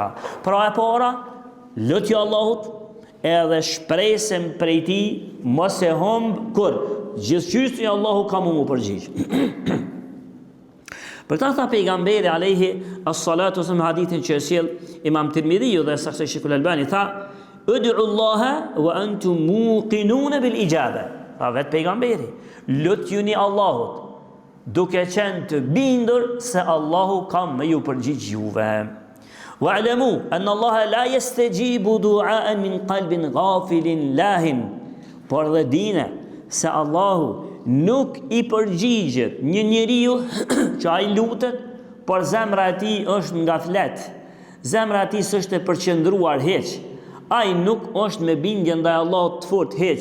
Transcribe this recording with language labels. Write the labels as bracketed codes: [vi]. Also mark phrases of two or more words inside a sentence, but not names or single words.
[sq] Pra e para, lutja Allahut, edhe shpresem prej ti mos e humb kur gjithçysh Allahu ka mu përgjigj. Për ta tha pejgamberi [ar] عليه الصلاة والسلام [sq] hadithin që sjell Imam Tirmidhiu dhe saksoj Sheikhul Albani tha [ar] ادعوا الله وأنتم موقنون بالإجابة. [sq] Tha vet pejgamberi, lutjuni Allahut duke qenë të bindur se Allahu ka me ju përgjigj juve. [ar] واعلموا أن الله لا يستجيب دعاء من قلب غافل لاهٍ. [sq] Por dhe dine se Allahu nuk i përgjigjet një njeriu që ai lutet, por zemra e tij është nga flet. Zemra e tij s'është e përqendruar hiç. Ai nuk është me bindje ndaj Allahut të fortë hiç.